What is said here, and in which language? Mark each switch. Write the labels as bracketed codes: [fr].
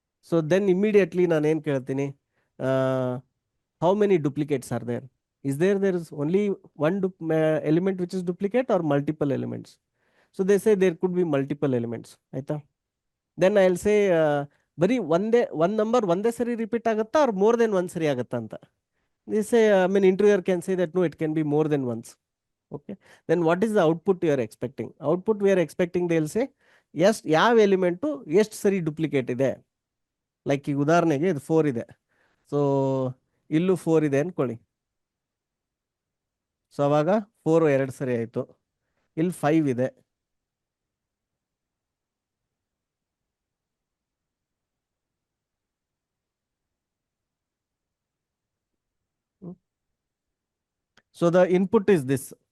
[en] so then immediately [kn] ನಾನು ಏನು ಕೇಳ್ತೀನಿ, [en] How many duplicates are there? There is only one element which is duplicate or multiple elements? So they say there could be multiple elements, ಆಯ್ತಾ? Then I will say [kn] ಬರೀ ಒಂದ್ number ಒಂದೇ ಸರಿ repeat ಆಗುತ್ತಾ [en] or more than [kn] ಒಂದ್ ಸರಿ ಆಗುತ್ತಾ ಅಂತ. [en] They say, I mean, interviewer can say that no, it can be more than once. Okay. Then what is the output you are expecting? Output we are expecting, they'll say, yes, [kn] ಯಾವ element ಎಷ್ಟು ಸರಿ duplicate ಇದೆ. Like ಈಗ ಉದಾಹರಣೆಗೆ ಇದು 4 ಇದೆ, so ಇಲ್ಲೂ 4 ಇದೆ ಅನ್ಕೊಳ್ಳಿ. ಸೊ ಅವಾಗ 4 2 ಸರಿ ಆಯಿತು. ಇಲ್ಲಿ 5 ಇದೆ, [en] So the input is this.